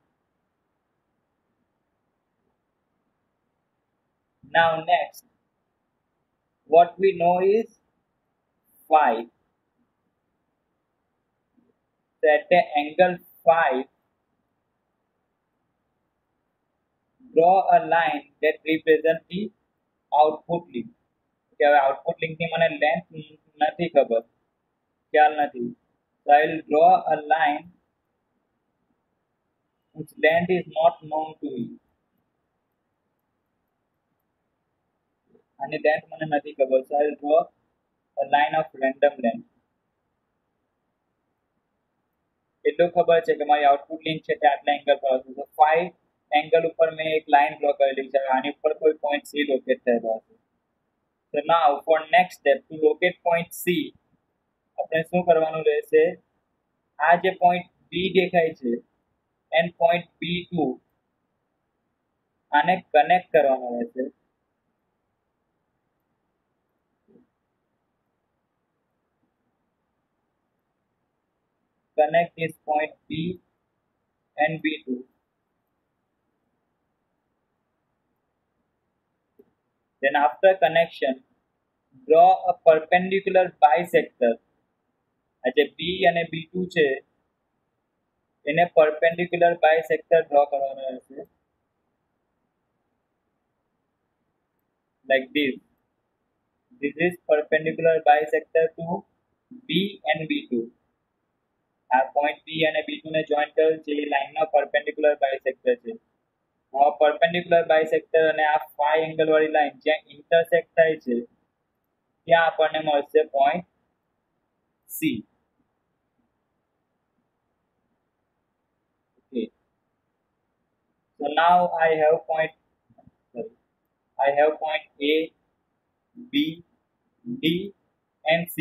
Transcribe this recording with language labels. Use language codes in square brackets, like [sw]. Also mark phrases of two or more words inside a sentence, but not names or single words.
[en] Now next, what we know is phi. So at the angle phi, draw a line that represents the output link. [gu] Okay, [en] output link [gu] ની મને length નથી ખબર, ખ્યાલ નથી. [en] So I will draw a line whose length is not known to me. [gu] અને length મને નથી ખબર. [en] So I will draw a line of random length. [gu] એટલું ખબર છે કે મારી [en] output link [gu] છે તે આટલા એંગલ પર હશે. તો 5 એંગલ ઉપર મેં એક લાઈન ડ્રો કરેલી છે. આની ઉપર કોઈ પોઈન્ટ C લોકેટ થયેલો હશે. [en] So now for next step to locate point C [gu] આપણે શું કરવાનું રહેશે? આ જે પોઈન્ટ B દેખાય છે [en] and point B2 [gu] આને કનેક્ટ કરવાનો રહેશે. [en] Connect this point B and B2. Then after connection, draw a perpendicular bisector. [gu] આ જે B અને B2 છે એને [en] perpendicular bisector draw [gu] કરવાનો રહેશે. [en] Like this. This is perpendicular bisector to B and B2. [gu] આ point B અને B2 ને જોઈન્ટ કરેલ છે એ લાઈનનો [en] perpendicular bisector [gu] છે. હવે [en] perpendicular bisector [gu] અને આ phi એંગલ વાળી લાઈન જ્યાં intersect થાય છે ત્યાં આપણને મળશે point C. [en] Okay. So now I have point A, B, D and C.